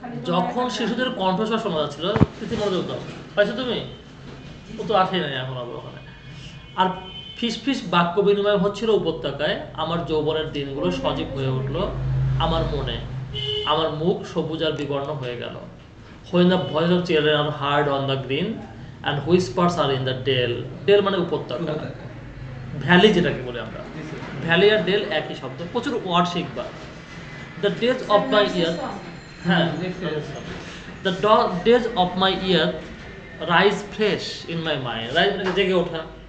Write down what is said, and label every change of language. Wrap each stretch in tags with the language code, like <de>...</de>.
<bn>যখন শিশুদের কণ্ঠস্বর শোনা যাচ্ছিল, তিথি মনোযোগ দাও, পাইছো তুমি? ও তো আসে নাই এখন আবার ওখানে। আর ফিস ফিস বাক্য বিনিময় হচ্ছিল উপত্যকায়। আমার যৌবনের দিনগুলো সজীব হয়ে উঠলো আমার মনে। আমার মুখ সবুজ আর বিবর্ণ হয়ে গেল।</bn> <en>When the voice of children are heard on the green and whispers are in the dale.</en> <bn>Del মানে উপত্যকা, ভ্যালি যেটাকে বলি আমরা। ভ্যালি আর ডেল একই শব্দ, প্রচুর word শিখবা।</bn> <en>The days of my youth, হ্যাঁ, the days of my youth rise fresh in my mind. Rise</en> <bn>মানে জেগে ওঠা।</bn>